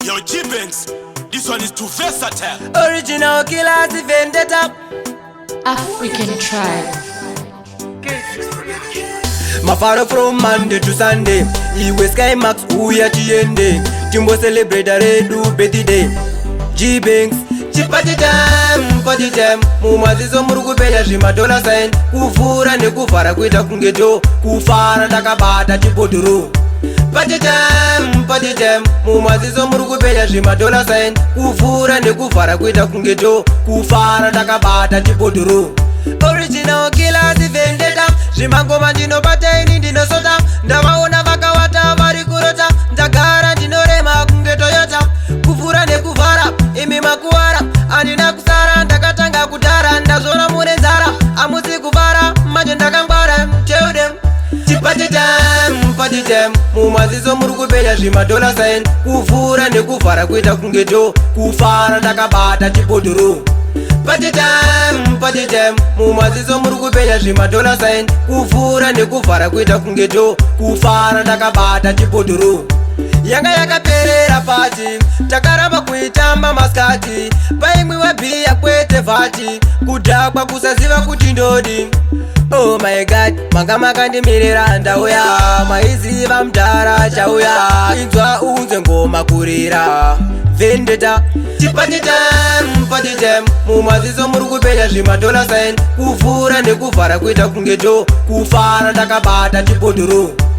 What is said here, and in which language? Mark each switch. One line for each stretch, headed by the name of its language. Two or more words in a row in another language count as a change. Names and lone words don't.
English: Yo, G Banks, this one is too versatile. Original Killers Vendetta. African Tribe. Mafaro from Monday to Sunday.
Shona: Iwe Sky Max, uya tiende. Timbo celebrate a redu birthday. G Banks, chipati
English: time, party time.
Shona: Mumazizo muri kupenya zvima
English: dollar sign.
Shona: Kuvhura nekuvhara kuita kunge do. Kufara takabata chibhodhoro.
English: Party time, party time.
Shona: Mumazizo muri kupenya zvima
English: dollar sign.
Shona: Kuvhura nekuvhara kuita kunge do. Kufara takabata chibhodhoro. Original Killers Vendetta. Zvimangoma ndinobata ini ndinosota. Ndavaona vakawata vari kurota. Ndagara ndinorema kunge Toyota. Kuvhura nekuvhara, imi makuwara. Handina kusara, ndakatanga kudhara. Ndazvona mune nzara, hamusi kuvhara, manje ndakangwara.
English: Tell them. Chipati time, party time.
Shona: Mumazizo muri kupenya zvima
English: dollar sign.
Shona: Kuvhura nekuvhara kuita kunge do. Kufara takabata chibhodhoro.
English: Party time, party time.
Shona: Mumazizo muri kupenya zvima
English: dollar sign.
Shona: Kuvhura nekuvhara kuita kunge do. Kufara takabata chibhodhoro. Yanga yakaperera pati, takaramba kuitamba maskati. Paimwiwa bhiya kwete vhati, kudhakwa kusaziva kuti ndodi.
English: Oh my God,
Shona: manga makandimirira ndauya, maiziva mudhara chauya. Inzwa unzwe ngoma kurira. Vendetta, chipati
English: time, party time.
Shona: Mumazizo muri kupenya zvima
English: dollar sign.
Shona: Kuvhura nekuvhara kuita kunge do. Kufara takabata chibhodhoro.